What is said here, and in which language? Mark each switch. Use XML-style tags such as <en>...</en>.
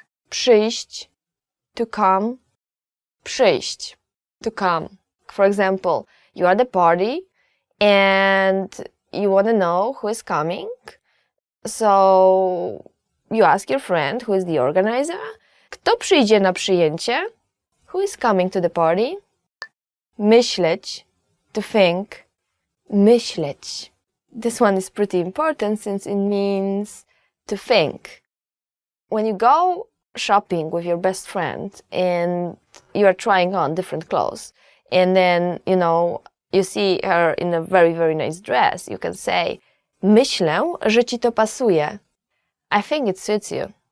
<en>Przyjść, to come. Przyjść, to come. For example, you are at the party and you want to know who is coming. So you ask your friend who is the organizer.</en> <pl>Kto przyjdzie na przyjęcie?</pl> <en>Who is coming to the party? Myśleć, to think. Myśleć. This one is pretty important since it means to think. When you go shopping with your best friend and you are trying on different clothes and then, you see her in a very, very nice dress, you can say, myślę, że ci to pasuje. I think it suits you.</en>